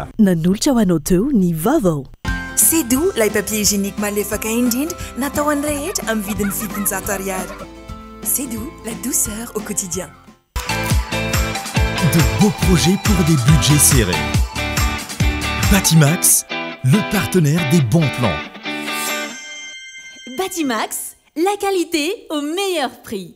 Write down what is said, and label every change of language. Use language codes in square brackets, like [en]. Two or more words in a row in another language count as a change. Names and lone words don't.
[mg] Nanolotra ho anao teo ny vaovao. [fr] C'est doux, [mg] lay [fr] papier hygiénique [mg] malefaka indrindra natao an'ny rehetra amin'ny vidiny $700. [fr] C'est doux, la douceur au quotidien. De beaux projets pour des budgets serrés. Batimax, le partenaire des bons plans. Batimax, la qualité au meilleur prix.